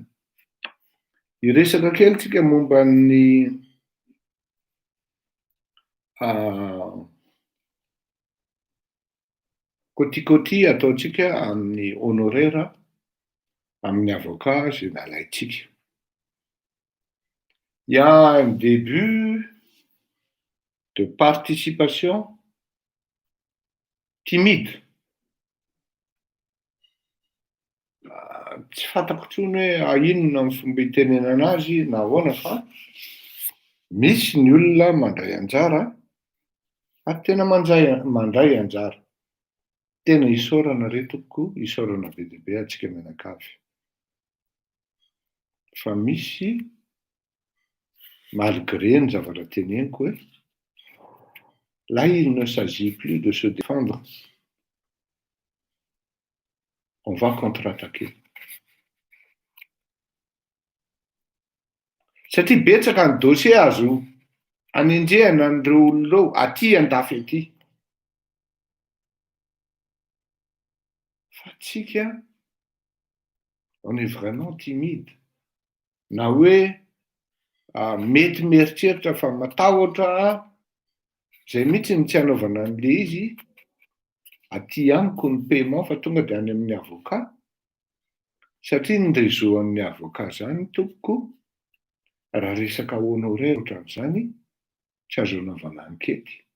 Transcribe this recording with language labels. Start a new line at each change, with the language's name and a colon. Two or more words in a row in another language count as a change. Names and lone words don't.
Malagasy: Iresaka kely tsika momba ny côty ataontsika amin'ny honoraire amin'ny avocat izay nalaintsika.
French: Il y a un début de participation timide.
Malagasy: Tsy fantako intsony hoe ainona ny fomba hitenenana azy na ahoana fa misy ny olona mandray anjara ary tena mandray anjara. Tena isaorana retoko isaorana be dia be antsika mianakavy. Fa misy malgré ny zavatra teneniko hoe
French: là il ne s'agit plus de se défendre on va contre-attaquer.
Malagasy: Satria betsaka ny dossier azo anendrehana an'ireo olon'ireo aty andafy aty. Fa tsika,
French: on est vraiment timide.
Malagasy: Na hoe mety mieritreritra fa matahotra zay mihitsy ny tsy hanaovana an'le izy aty amiko ny paiement fa tonga dia any amin'ny avocat. Satria ny réseau-an'ny avocat zany tompoko, raha resaka honoraire ohatran'izany tsy azo anaovana ankety.